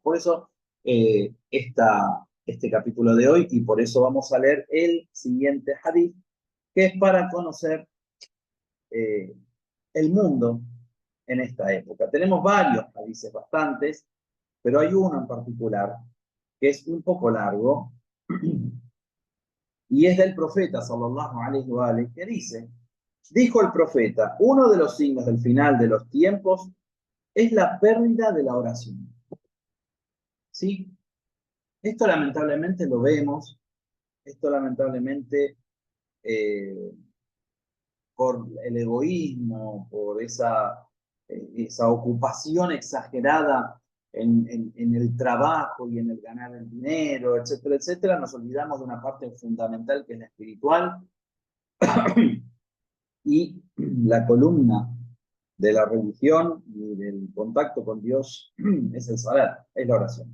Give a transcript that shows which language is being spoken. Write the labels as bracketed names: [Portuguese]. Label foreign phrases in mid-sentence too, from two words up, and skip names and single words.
[Spanish] Por eso este capítulo de hoy, y por eso vamos a leer el siguiente hadith, que es para conocer el mundo en esta época. Tenemos varios hadiths, bastantes, pero hay uno en particular que es un poco largo, y es del profeta, [Arabic] صلى الله عليه وسلم, [Spanish] que dice, dijo el profeta, uno de los signos del final de los tiempos es la pérdida de la oración. ¿Sí? Esto lamentablemente lo vemos, esto lamentablemente eh, por el egoísmo, por esa ocupación exagerada en el trabajo y en el ganar el dinero, etcétera, etcétera, nos olvidamos de una parte fundamental que es la espiritual y la columna de la religión y del contacto con Dios es el salat, es la oración.